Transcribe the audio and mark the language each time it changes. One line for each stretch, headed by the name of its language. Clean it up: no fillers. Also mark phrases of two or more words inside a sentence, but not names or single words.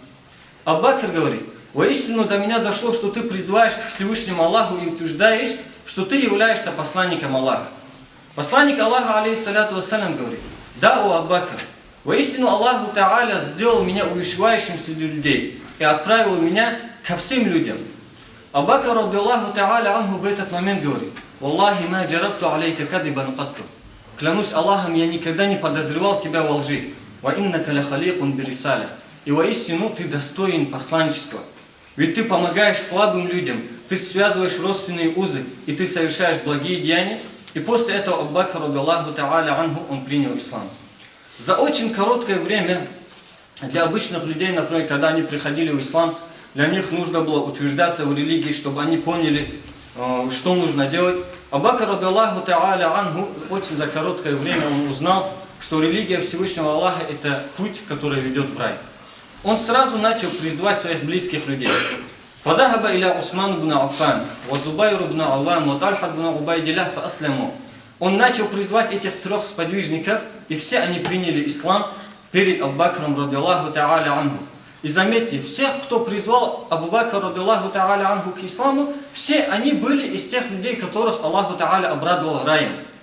Russian: Абу Бакр говорит: «Воистину до меня дошло, что ты призываешь к Всевышнему Аллаху и утверждаешь, что ты являешься посланником Аллаха». Посланник Аллаха,
Arabic: عليه الصلاة والسلام,
Russian: говорит: «Да, о Абу Бакр, воистину
Arabic: الله تعالى
Russian: сделал меня увещевающим среди людей и отправил меня ко всем людям». Абу Бакр,
Arabic: رضي الله تعالى عنه,
Russian: в этот момент говорит:
Arabic: «والله ما جربت عليك كاذبا قط».
Russian: Клянусь Аллахом, я никогда не подозревал тебя во лжи.
Arabic: «وإنك لخليق بالرسالة».
Russian: И воистину ты достоин посланничества. Ведь ты помогаешь слабым людям, ты связываешь родственные узы, и ты совершаешь благие деяния. И после этого Абу Бакр,
Arabic: رضي الله تعالى عنه,
Russian: он принял ислам. За очень короткое время для обычных людей, например, когда они приходили в ислам, для них нужно было утверждаться в религии, чтобы они поняли, что нужно делать. Абу Бакр,
Arabic: رضي الله تعالى عنه,
Russian: очень за короткое время он узнал, что религия Всевышнего Аллаха – это путь, который ведет в рай. Он сразу начал призывать своих близких людей.
Arabic: فذهب إلى عثمان بن عفان وزبير بن عوام وطلحة بن عبيد الله فأسلموا.
Russian: Он начал призвать этих трех сподвижников, и все они приняли ислам перед Абу Бакром,
Arabic: رضي الله تعالى عنه.
Russian: И заметьте, всех, кто призвал Абу Бакра,
Arabic: رضي الله تعالى عنه,
Russian: к исламу, все они были из тех людей, которых
Arabic: الله تعالى
Russian: обрадовал раем.